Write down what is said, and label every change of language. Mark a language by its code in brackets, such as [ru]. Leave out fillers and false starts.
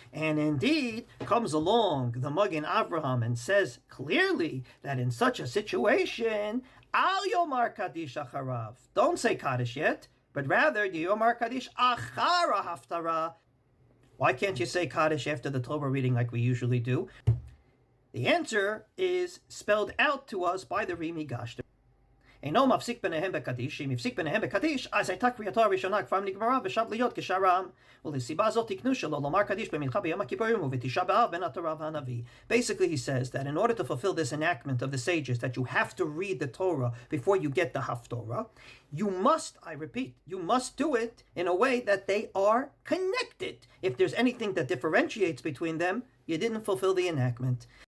[en] And indeed, comes along the Magen Avraham and says clearly that in such a situation, [he] Al Yomar Kaddish Acharav, [en] don't say Kaddish yet, but rather [he] Yomar Kaddish Achara [en] HAFTORAH. Why can't you say Kaddish after the Torah reading like we usually do? The answer is spelled out to us by the Rimi Gashter. [he] אינו מפסיק ביניהם בקדיש, אם הפסיק ביניהם בקדיש, אז הייתה קריאתו הראשונה כבר נגמרה ושב להיות כשרם. ולסיבה זאת תקנו שלא לומר קדיש במנחה ביום הכיפורים ובתשעה באב בין התורה והנביא. [en] Basically he says that in order to fulfill this enactment of the sages, that you have to read the Torah before you get the HAFTORAH, you must, I repeat, you must do it in a way that they are connected. If there's anything that differentiates between them, you didn't fulfill the enactment.